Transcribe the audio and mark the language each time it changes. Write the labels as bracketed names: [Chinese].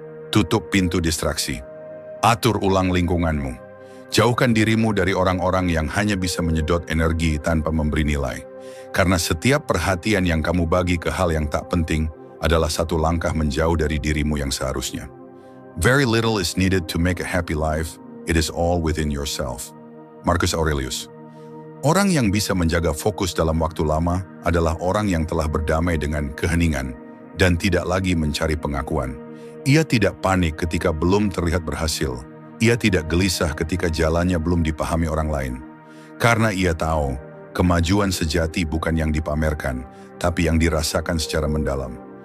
[Indonesian] Tutup pintu distraksi. Atur ulang lingkunganmu. Jauhkan dirimu dari orang-orang yang hanya bisa menyedot energi tanpa memberi nilai. Karena setiap perhatian yang kamu bagi ke hal yang tak penting adalah satu langkah menjauh dari dirimu yang seharusnya. [English] Very little is needed to make a happy life. It is all within yourself. [Indonesian] Marcus Aurelius. Orang yang bisa menjaga fokus dalam waktu lama adalah orang yang telah berdamai dengan keheningan dan tidak lagi mencari pengakuan. Ia tidak panik ketika belum terlihat berhasil. Ia tidak gelisah ketika jalannya belum dipahami orang lain. Karena ia tahu, kemajuan sejati bukan yang dipamerkan, tapi yang dirasakan secara mendalam.